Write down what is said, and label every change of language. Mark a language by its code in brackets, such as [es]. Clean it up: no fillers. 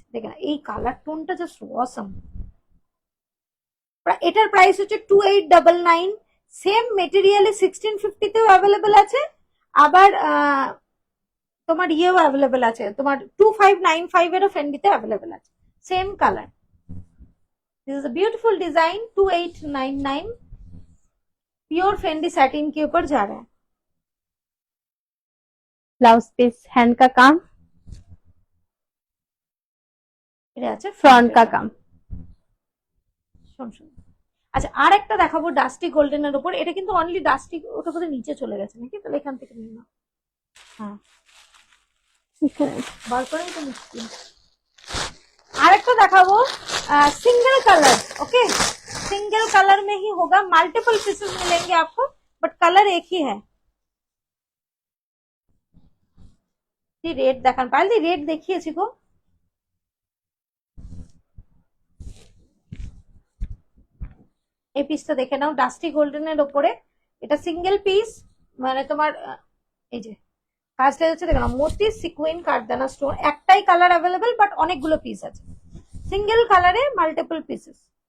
[bn] দেখেন এই colour টোনটা just awesome. এটার প্রাইস হচ্ছে 2899, সেম মেটেরিয়ালে 1650 তেও অ্যাভেলেবেল আছে, আবার তোমার ইয়েও অ্যাভেলেবেল আছে, তোমার 2595 এরও ফেন্ডিতে অ্যাভেলেবেল আছে, same colour. [hi] This is a beautiful design, 2899, pure Fendi satin के ऊपर जा रहा है। ब्लाउज पीस हैंड का काम, [bn] এটা আছে [hi] फ्रंट का काम। [bn] শোন শোন, আচ্ছা আর একটা দেখাবো ডাস্টি গোল্ডেনের উপর, এটা কিন্তু অনলি ডাস্টি, ওটা বোধহয় নিচে চলে গেছে নাকি, তাহলে এখান থেকে নিয়ে নাও। হ্যাঁ বার করেই তো মুশকিল। আরেকটা দেখাবো [hi] single colour, okay single colour में ही होगा, मल्टीपल पीसेस मिलेंगे आपको, बट कलर एक ही है। [bn] रेड দেখান পাইল, রেড দেখিয়েছি গো, এই পিসটা দেখে নাও, ডাস্টি গোল্ডেনের ওপরে, এটা সিঙ্গেল পিস, মানে তোমার এই যে কাজটা হচ্ছে দেখো না, মোতি সিকুইন কাঠদানা স্টোন, একটাই কালার অ্যাভেলেবেল বাট অনেকগুলো পিস আছে, সিঙ্গেল কালারে মাল্টিপল পিসেস।